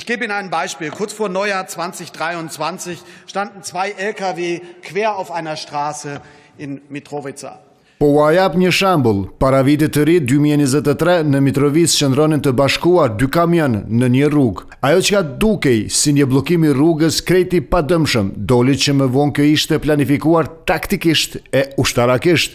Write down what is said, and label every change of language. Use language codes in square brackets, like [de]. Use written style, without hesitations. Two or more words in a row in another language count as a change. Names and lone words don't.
[de] gebe Ihnen ein Beispiel. Kurz vor Neujahr 2023 standen 2 Lkw quer auf einer Straße in Mitrovica. [sq] Po u jap një shembull, para vitit të ri 2023 në Mitrovic qëndronin të bashkuar 2 kamion në një rrugë. Ajo që dukej si një bllokim i rrugës krejt i padëmshëm, doli që më vonë kjo ishte planifikuar taktikisht e ushtarakisht.